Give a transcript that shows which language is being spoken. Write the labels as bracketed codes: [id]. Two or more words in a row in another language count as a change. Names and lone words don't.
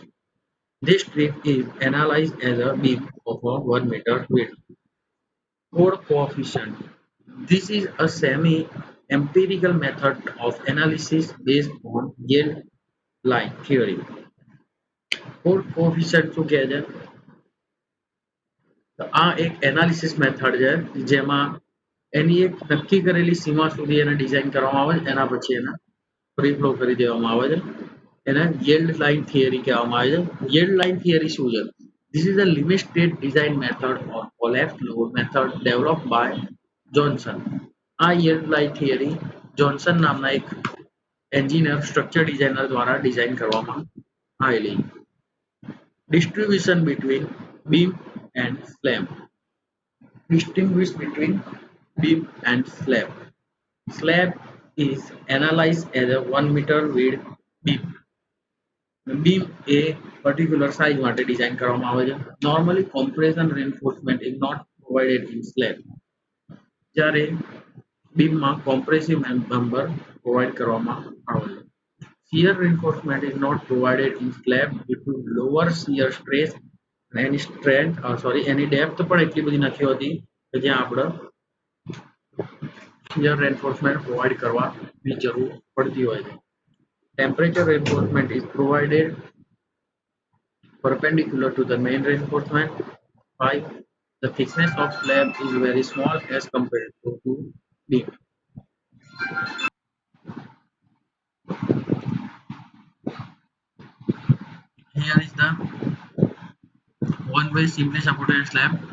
[en] This strip is analyzed as a beam of a 1 meter width. Core coefficient. This is a semi-empirical method of analysis based on yield line theory. Core coefficient [gu] શું કહે છે? તો આ એક [en] analysis method [gu] છે જેમાં એની એક નક્કી કરેલી સીમા સુધી એને ડિઝાઇન કરવામાં આવે છે એના પછી એને [en] free flow [gu] કરી દેવામાં આવે છે એને [en] yield line theory [gu] કહેવામાં આવે છે [en] yield line theory [gu] શું છે? [en] This is a limit state design method or collapse load method developed by Johnson. [gu] આ [en] yield line theory [gu] જોન્સન નામના એક [en] engineer structure designer [gu] દ્વારા ડિઝાઇન કરવામાં આવેલી. [en] Distribution between beam and slab. Distinguish between beam and slab. Slab is analyzed as a 1 meter width beam. Beam a particular size [gu] માટે ડિઝાઇન કરવામાં આવે છે. [en] Normally compression reinforcement is not provided in slab. [gu] જ્યારે બીમમાં [en] compressive member provide [gu] કરવામાં આવે છે. [en] Shear reinforcement is not provided in slab due to lower shear stress and any strength any depth [gu] પણ એટલી બધી નથી હોતી કે જ્યાં આપણે [en] shear reinforcement provide [gu] કરવાની જરૂર પડતી હોય છે. [en] Temperature reinforcement is provided perpendicular to the main reinforcement. 5. The thickness of slab is very small as compared to beam. Here is the one way simply supported slab.